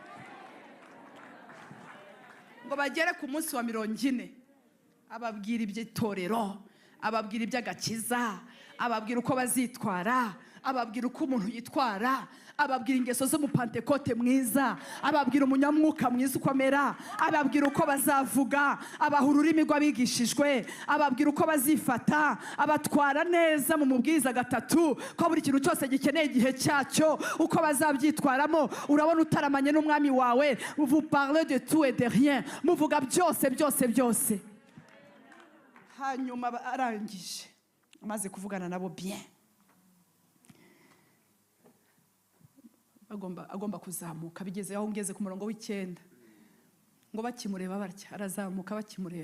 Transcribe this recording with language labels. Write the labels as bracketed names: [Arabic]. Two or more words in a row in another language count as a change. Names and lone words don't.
[Kinyarwanda] Ngo bagere ku munsi wa 40, ababwira iby'itorero, ababwira iby'agakiza, ababwira uko bazitwara, ababwira uko umuntu yitwara, ababwira ingeso z'umupantekote mwiza, ababwira umunyamwuka mwiza ukomera, ababwira uko bazavuga, abaha ururimi rw'abigishijwe, ababwira uko bazifata, abatwara neza mu mubwiriza gatatu, ko buri kintu cyose gikeneye igihe cyacyo, uko bazabyitwaramo. Urabona utaramanye n'umwami wawe, [French] vous parlez de tout et de rien, [Kinyarwanda] muvuga byose byose byose. Hanyuma arangije amaze kuvugana nabo bien, agomba kuzamuka. Bigeze aho ngeze ku murongo w'9, ngo bakimureba barya, arazamuka bakimureba.